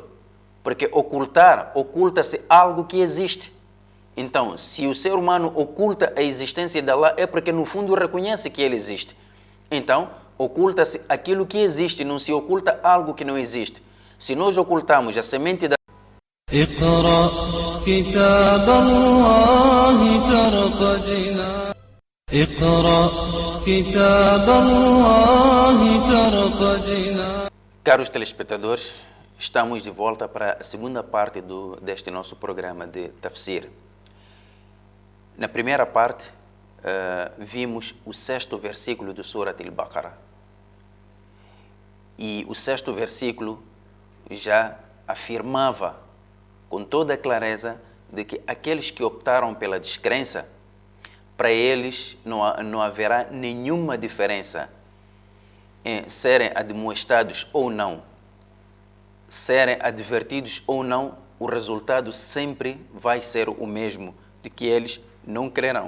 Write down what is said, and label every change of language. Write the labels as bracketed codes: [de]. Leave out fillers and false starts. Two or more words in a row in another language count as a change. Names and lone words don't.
[pt] Porque oculta-se algo que existe. Então, se o ser humano oculta a existência de Allah, é porque no fundo reconhece que Ele existe. Então, oculta-se aquilo que existe, não se oculta algo que não existe. Se nós ocultamos a semente da [ar] اقرأ كتاب الله ترق جنان اقرأ كتاب الله ترق جنان. [pt] Caros telespectadores, estamos de volta para a segunda parte deste nosso programa de Tafsir. Na primeira parte, vimos o 6º versículo do Surat Al-Baqarah. E o 6º versículo já afirmava com toda a clareza de que aqueles que optaram pela descrença, para eles não haverá nenhuma diferença em serem admoestados ou não, serem advertidos ou não, o resultado sempre vai ser o mesmo, de que eles não crerão.